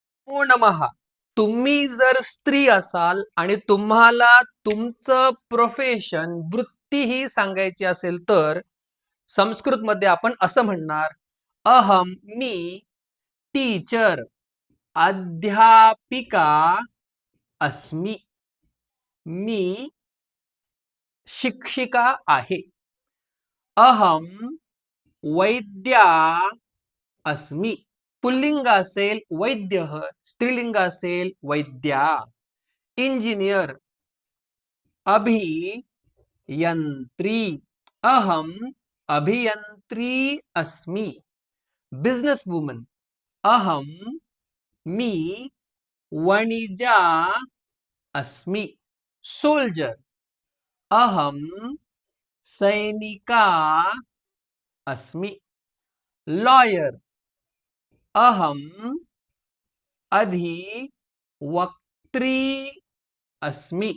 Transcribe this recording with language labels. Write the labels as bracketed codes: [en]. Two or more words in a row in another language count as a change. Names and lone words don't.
[mr] नमः. तुम्ही जर स्त्री असाल आणि तुम्हाला तुमचं प्रोफेशन वृत्ती ही सांगायची असेल तर संस्कृत मध्ये आपण असं म्हणणार अहम मी टीचर [sa] अध्यापिका अस्मि. [mr] मी शिक्षिका आहे. [sa] अहम वैद्या अस्मि. [mr] पुल्लिंग असेल वैद्य, स्त्रीलिंग असेल वैद्या. [sa] इंजिनियर अभियंत्री. अहम अभियंत्री अस्मि. [en] business woman [sa] अहम मी वणिजा अस्मि. सोल्जर अहम सैनिका अस्मि. लॉयर अहम अधिवक्त्री अस्मि.